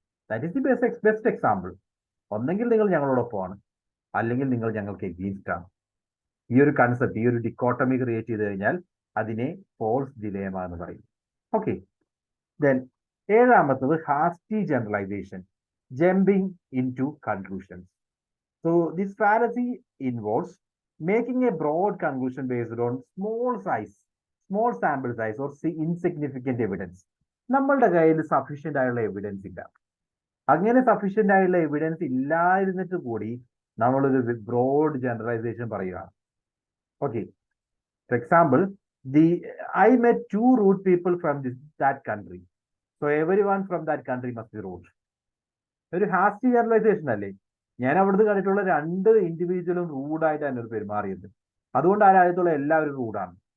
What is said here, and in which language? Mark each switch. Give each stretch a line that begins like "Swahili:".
English: That is the best example.
Malayalam: ഒന്നെങ്കിൽ നിങ്ങൾ ഞങ്ങളോടൊപ്പമാണ്, അല്ലെങ്കിൽ നിങ്ങൾ ഞങ്ങൾക്ക് എഗെയിൻസ്റ്റ് ആണ്. ഈ ഒരു കൺസെപ്റ്റ്, ഈ ഒരു ഡിക്കോട്ടമി ക്രിയേറ്റ് ചെയ്ത് കഴിഞ്ഞാൽ അതിനെ ഫോൾസ് ഡിലേമ എന്ന് പറയും.
English: Okay, then ഏഴാമത്തത് hasty generalization, jumping into conclusions. So this fallacy involves making a broad conclusion based on small sample size or insignificant evidence.
Malayalam: നമ്മളുടെ കയ്യിൽ സഫീഷ്യന്റ് ആയുള്ള എവിഡൻസ് ഇല്ല. അങ്ങനെ സഫീഷ്യന്റ് ആയുള്ള എവിഡൻസ് ഇല്ലായിരുന്നിട്ട് കൂടി നമ്മളൊരു ബ്രോഡ് ജനറലൈസേഷൻ പറയുകയാണ്.
English: Okay, for example, I met 2 rude people from that country, so everyone from that country must be rude.
Malayalam: ഒരു ഹാസ്റ്റി ജനറലൈസേഷൻ അല്ലേ? ഞാൻ അവിടുന്ന് കണ്ടിട്ടുള്ള 2 ഇൻഡിവിജ്വലും റൂഡായിട്ടാണ് ഒരു പെരുമാറിയത്, അതുകൊണ്ട് ആ രാജ്യത്തുള്ള എല്ലാവരും റൂഡാണ്.